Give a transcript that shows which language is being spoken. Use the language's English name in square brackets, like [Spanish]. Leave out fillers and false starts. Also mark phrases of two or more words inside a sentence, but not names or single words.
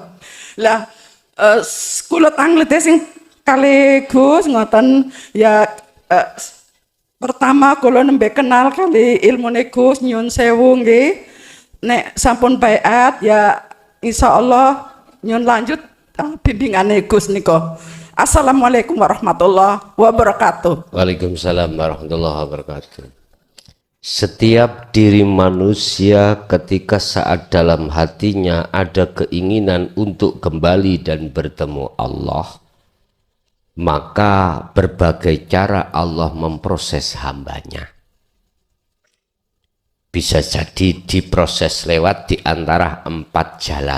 [Javanese] Lah kula tanglete sing kali Gus ngoten ya, pertama kula nembe kenal kali ilmune Gus, nyuwun sewu nggih. Nek sampun baiat ya insyaallah nyuwun lanjut bimbingane Gus nika. [Arabic] السلام عليكم ورحمة الله وبركاته. وعليكم السلام ورحمة الله وبركاته. [Indonesian] Setiap diri manusia ketika saat dalam hatinya ada keinginan untuk kembali dan bertemu Allah, maka berbagai cara Allah memproses hambanya. Bisa jadi diproses lewat di antara 4 jalan.